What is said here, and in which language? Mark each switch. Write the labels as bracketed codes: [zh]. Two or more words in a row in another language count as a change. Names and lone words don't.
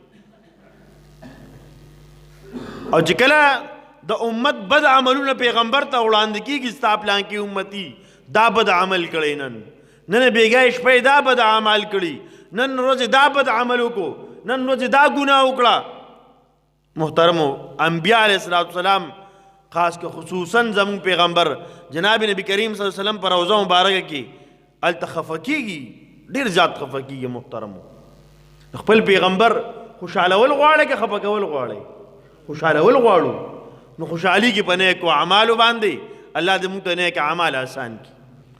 [ps] او چې کله د امت بد عملونه پیغمبر ته وړاندې کېږي، ستا پلانکي امتي دا بد عمل کړی، نن بیګای شپې دا بد عمل کړي، نن ورځې دا بد عمل وکړو، نن ورځې دا ګناه وکړه، محترم انبیاء [ar] علیہ السلام [ps] خاص کے خصوصاً زمون پیغمبر جناب نبی کریم [ar] صلی اللہ علیہ وسلم [ps] پر روزہ مبارکه کې الته خفه کیږي، ډیر زیات خفه کیږي. محترم خپل پیغمبر خوشالول غواړي که خفه کول غواړي؟ خوشالول غواړو، نو خوشحالي کې په نیکو اعمالو باندې الله دې موږ ته نیک اعمال آسان کړي.